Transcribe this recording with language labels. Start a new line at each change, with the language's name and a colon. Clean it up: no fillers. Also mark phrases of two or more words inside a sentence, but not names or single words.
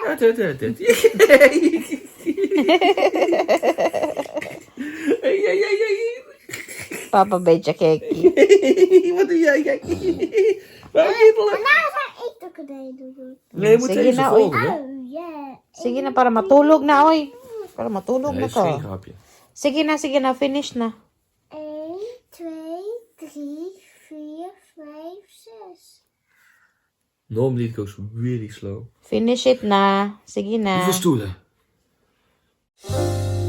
Dutch: Ja, 13. Hey. Papa beetje keki. Wat doe jij? Waar kibbelen? Nou ga ik de konijnen doen. Nee, je moet
Filipino: Sige
Dutch: deze
Filipino: na, oy.
Dutch: volgen.
English: Oh, yeah.
Filipino: Sige na, para matulog na, oy. Para matulog
Dutch: Nee,
Filipino: na
Dutch: dat is geen
Filipino: ka.
Dutch: grapje.
Filipino: Sige na, finish na. 1, 2, 3, 4, 5, 6.
English: Normally it goes really slow. Finish it
Filipino: na. Sige na.
Dutch: Hoeveel stoelen?